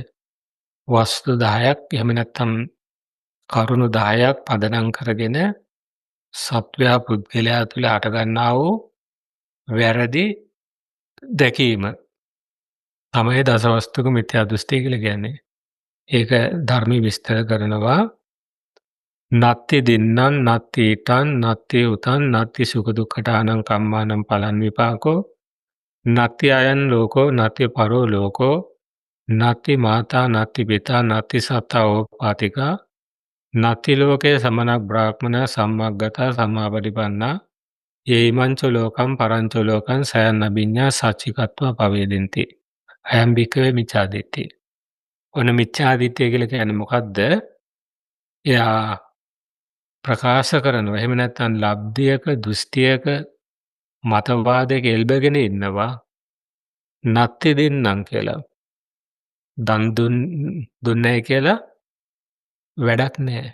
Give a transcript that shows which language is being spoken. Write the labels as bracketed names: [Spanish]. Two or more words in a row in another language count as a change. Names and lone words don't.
[Sinhala] වස්තු 10ක් එහෙම නැත්නම් කරුණු 10ක් පදනම් කරගෙන සත්වයා පුද්ගලයා තුළ හටගන්නා වූ වැරදි දැකීම තමයි දසවස්තුක මිත්‍යා දෘෂ්ටිය කියලා කියන්නේ. ඒක ධර්මයේ විස්තර කරනවා [Pali] නත්ති දින්නං නත්ති ඊතං නත්ති උතං නත්ති සුඛ දුක්ඛටානං කම්මානං පලං විපාකෝ නත්ති අයං ලෝකෝ නත්ති පරෝ ලෝකෝ නත්ති මාතා නත්ති පිතා නත්ති සත්තා ඕපාතිකා නත්ති ලෝකේ සමනක් බ්‍රාහ්මණ සම්මග්ගතා සම්මාපටිපන්නා යේමංච ලෝකම් පරංච ලෝකං සයන් අභිඤ්ඤා සච්චිකත්වා පවේදෙන්ති. අයම් භික්ඛවේ මිච්ඡා දිට්ඨි. [Sinhala] ඔන්න [Pali] මිච්ඡා දිට්ඨිය [Sinhala] කියලා කියන්නේ මොකද්ද? එයා ප්‍රකාශ කරනවා. එහෙම නැත්නම් ලබ්ධියක දෘෂ්ටියක මතවාදයක එල්බගෙන ඉන්නවා. [Pali] නත්ති දින්නම් [Sinhala] කියලා. දන් දුන්නේ කියලා වැඩක් නැහැ.